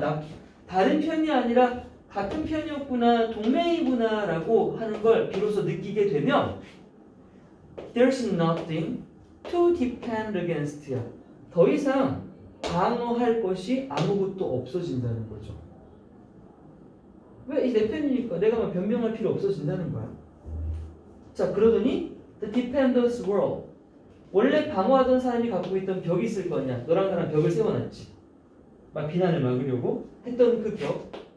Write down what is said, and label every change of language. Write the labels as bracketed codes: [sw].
[ko] 나 다른 편이 아니라 같은 편이었구나, 동맹이구나라고 하는 걸 비로소 느끼게 되면 [en] there's nothing to defend against [ko] 야. 더 이상 방어할 것이 아무것도 없어진다는 거죠. 왜? 내 편이니까 내가 막 변명할 필요 없어진다는 거야. [en] 자, 그러더니 the defenders world. [ko] 원래 방어하던 사람이 갖고 있던 벽이 있을 거 아니야. 너랑 나랑 벽을 세워놨지. 막 비난을 막으려고 했던 그 벽.